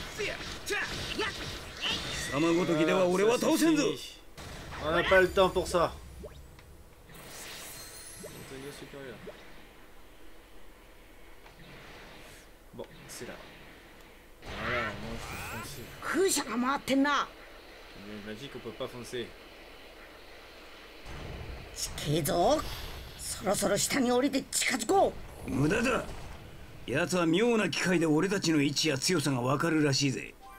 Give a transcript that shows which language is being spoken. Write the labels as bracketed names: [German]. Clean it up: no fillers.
[Japanese] 貴様ごときでは俺は倒せんぞ。 [French] On n'a pas le temps pour ça. Bon, c'est là. Voilà, moi je peux foncer. [Japanese] 風車が回ってんな。 [French] Il m'a dit qu'on peut pas foncer. [Japanese] 近いぞ。そろそろ下に降りて近づこう。無駄だ。奴は妙な機械で俺たちの位置や強さがわかるらしいぜ。